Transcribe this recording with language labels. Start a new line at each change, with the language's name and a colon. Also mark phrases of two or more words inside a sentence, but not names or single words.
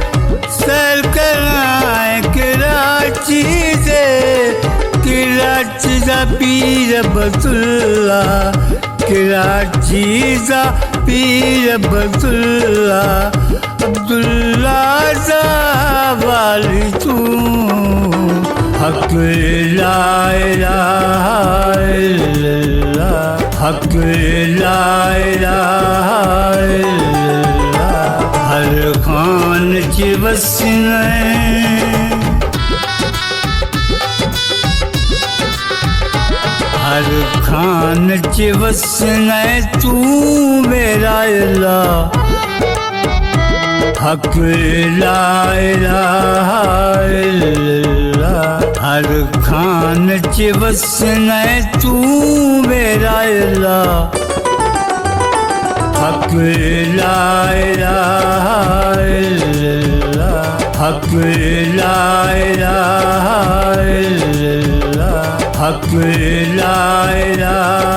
Punjabi: کراچی سے، کراچی دا پیر عبداللہ، کراچی دا پیر عبداللہ، عبداللہ دا والی تو,
Arabic: حق لا إله إلا الله، حق لا إله إلا الله,
Punjabi: ہر خان چ وسنا ہر خان چ وسنا تو میرا اللہ,
Arabic: حق لا إله إلا الله,
Punjabi: ہر خان چ وسنا تو میرا اللہ,
Arabic: حق لا إله إلا الله، حق لا إله إلا الله، حق لا إله